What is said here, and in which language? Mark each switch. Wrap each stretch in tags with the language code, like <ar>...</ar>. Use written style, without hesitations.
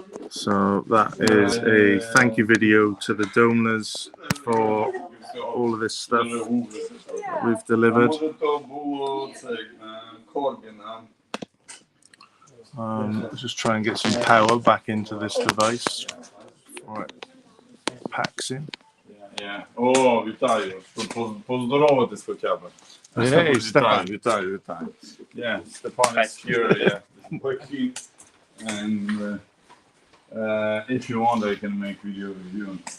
<en>So that is a thank you video to the donors for all of this stuff we've delivered.</en> <uk>Може то було цей Корбіна.</uk> <en>Let's just try and get some power back into this device before it packs in.</en> <uk>О, вітаю. Поздороватись хоча б.</uk> <en>Hey, Stefan.</en> <uk>Вітаю.</uk> <en>Yeah, Stefan is here, yeah. Working. And if you want, I can make video with you.</en>